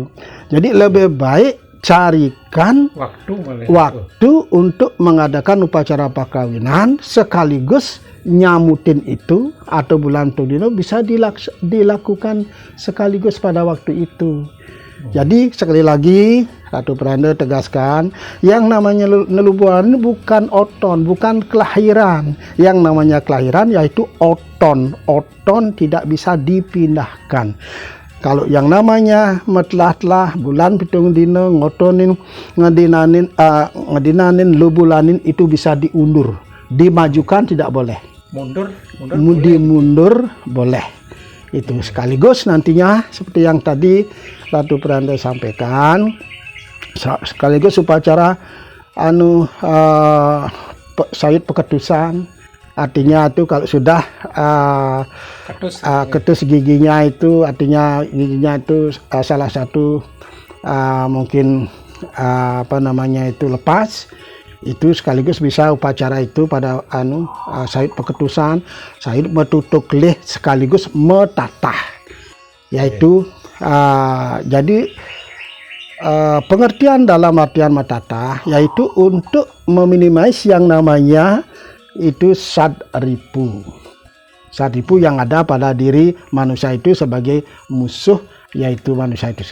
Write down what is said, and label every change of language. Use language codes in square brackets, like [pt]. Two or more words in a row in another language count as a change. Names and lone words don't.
[id] Jadi lebih baik carikan waktu untuk mengadakan upacara perkawinan sekaligus nyamutin itu, atau bulan tudino bisa dilakukan sekaligus pada waktu itu. Jadi sekali lagi Ratu Pranda tegaskan, yang namanya nelubuan ini bukan oton, bukan kelahiran. Yang namanya kelahiran yaitu oton. Oton tidak bisa dipindahkan. Kalau yang namanya metlah-tlah bulan pitung dino ngotonin ngedinanin lubulanin itu bisa diundur, dimajukan tidak boleh. Mundur boleh. Itu sekaligus nantinya seperti yang tadi Ratu Pranda sampaikan, sekaligus upacara sayut peketusan. Artinya itu kalau sudah ketus giginya itu, artinya giginya itu salah satu mungkin lepas, itu sekaligus bisa upacara itu pada sayut peketusan, sayut metutuk leh sekaligus metatah, yaitu jadi pengertian dalam artian metatah yaitu untuk meminimais yang namanya itu sadripu yang ada pada diri manusia itu sebagai musuh, yaitu manusia itu.